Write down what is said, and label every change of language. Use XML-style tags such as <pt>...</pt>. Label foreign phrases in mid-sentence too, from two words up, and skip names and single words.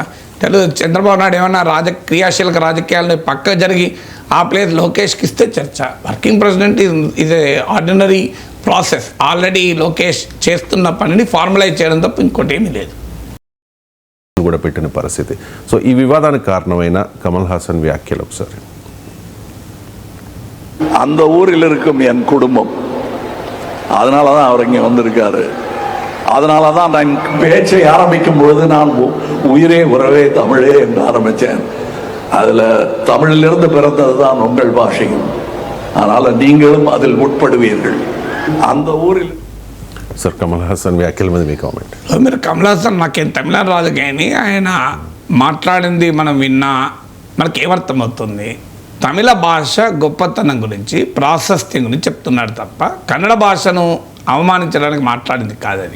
<te>చంద్రబాబు నాయుడు ఏమన్నా క్రియాశీలక రాజకీయాలను పక్క జరిగి ఆ ప్లేస్ లోకేష్కి ఇస్తే చర్చ.</te> <en>working president is a ordinary process.</en> <te>ఆల్రెడీ లోకేష్ చేస్తున్న పనిని ఫార్మలైజ్ చేయడం తప్ప ఇంకోటి ఏమీ లేదు కూడా పెట్టిన పరిస్థితి. సో ఈ వివాదానికి కారణమైన కమల్ హాసన్ వ్యాఖ్యలు ఒకసారి.</te> <ta>அந்த ஊரில் இருக்கும் என் குடும்பம், அதனால தான் அவர் இங்கே வந்திருக்காரு. அதனால தான் நான் பேச்சை ஆரம்பிக்கும் பொழுது நான் உயிரே உறவே தமிழே என்று ஆரம்பித்தேன். அதில் தமிழிலிருந்து பிறந்தது தான் உங்கள் பாஷையும். அதனால் நீங்களும் அதில் உட்படுவீர்கள். அந்த ஊரில்</ta> <te>సార్ కమల్ హాసన్ వ్యాఖ్యల మీద మీ కామెంట్. మీరు కమల్ హాసన్ నాకేం తమిళ రాదు, కానీ ఆయన మాట్లాడింది మనం విన్నా మనకి ఏమర్థమవుతుంది? తమిళ భాష గొప్పతనం గురించి, ప్రాశస్త్యం గురించి చెప్తున్నాడు తప్ప కన్నడ భాషను అవమానించడానికి మాట్లాడింది కాదది.</te>